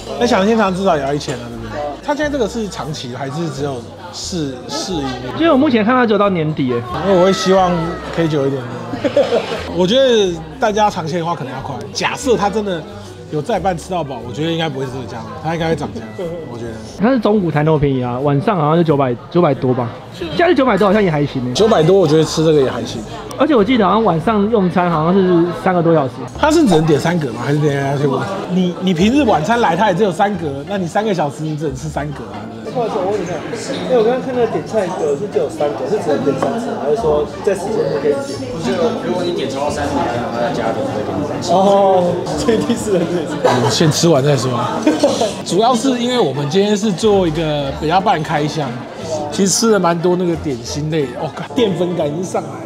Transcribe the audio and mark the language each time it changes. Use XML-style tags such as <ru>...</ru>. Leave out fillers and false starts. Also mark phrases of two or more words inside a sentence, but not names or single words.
<zh>那享食天堂至少也要1000了，對不對？它現在這個是長期還是只有試營業？因為我目前看到只有到年底耶，因為我會希望可以久一點的。我覺得大家嘗鮮的話可能要快。假設它真的有再辦吃到飽，我覺得應該不會是這個價格，它應該會漲價。我覺得它是中午才那麼便宜啊，晚上好像是900多吧，假日900多好像也還行呢。 900多，我覺得吃這個也還行。而且我記得好像晚上用餐好像是3個多小時。它是只能點3格嗎？還是點下去問？你平日晚餐來，它也只有3格，那你3個小時你只能吃3格啊？不好意思，我問一下，因为我刚刚看那個點菜格是只有3格，是只能點3次，還是說在時間內可以點？如果你點超過3次，它再加点再給你3次。哦，所以第4人是。我們先吃完再說。主要是因為我們今天是做一個比較半開箱，其實吃了蠻多那個點心類的，哦，澱粉感已經上來了。</zh>